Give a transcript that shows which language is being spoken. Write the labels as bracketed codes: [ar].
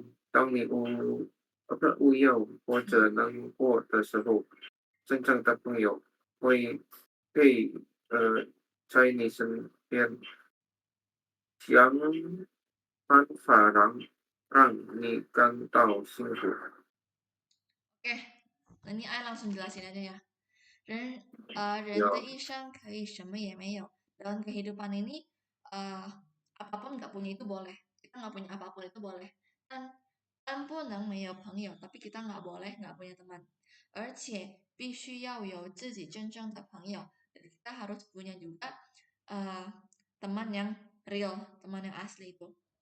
[zh] 当你无忧或者难过的时候，真正的朋友会在你身边，想办法让你感到幸福。 [id] Oke, ini I langsung jelasin aja ya. [zh] 人的一生可以什么也没有. [id] Dalam kehidupan ini apapun nggak punya itu boleh. Kita nggak punya apapun itu boleh. Dan [zh] 不能没有朋友, [id] tapi kita nggak boleh nggak punya teman. [zh] 而且必须要有自己真正的朋友. [id] Jadi kita harus punya juga teman yang real, teman yang asli itu.